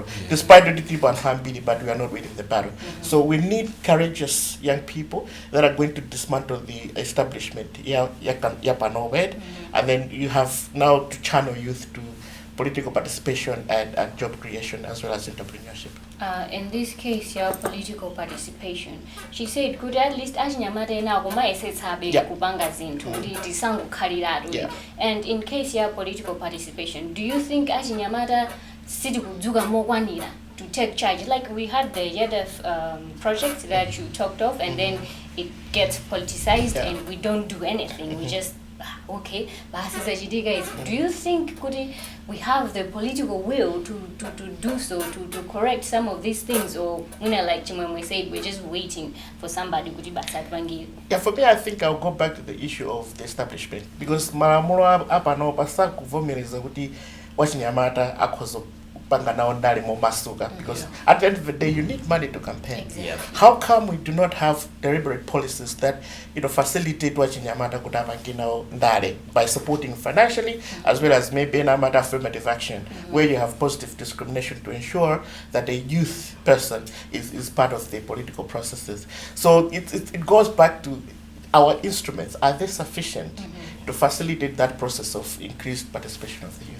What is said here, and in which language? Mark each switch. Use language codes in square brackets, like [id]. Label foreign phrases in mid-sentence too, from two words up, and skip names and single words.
[en] Despite the people and family, but we are not winning the battle. So we need courageous young people that are going to dismantle the establishment. And then you have now to channel youth to political participation and job creation as well as entrepreneurship. In this case, your political participation, she said, could at least [ny] achinyamata na koma esetsabe kupanga zinthu kuti tisangokhaliratu. [en] And in case your political participation, do you think [ny] achinyamata siti kudzuka mokwanira [en] to take charge? Like we had the YEDEF project that you talked of, and then it gets politicized and we don't do anything. We just okay, [ny] basi zachitika [en] is, do you think kuti we have the political will to do so, to correct some of these things, or like Chimwemwe said, we're just waiting for somebody [ny] kuti basi atipangire? [en] Yeah, for me, I think I'll go back to the issue of the establishment, because [ny] malamulo apa no pasakuvomereza kuti wachinyamata akhoza kupanga nawo ndale momasuka, [en] because at the end of the day you need money to campaign. Exactly. How come we do not have deliberate policies that facilitate [ny] wachinyamata kuti apange nawo ndale [en] by supporting financially as well as maybe another affirmative action where you have positive discrimination to ensure that a youth person is part of the political processes. So it goes back to our instruments. Are they sufficient to facilitate that process of increased participation of the youth?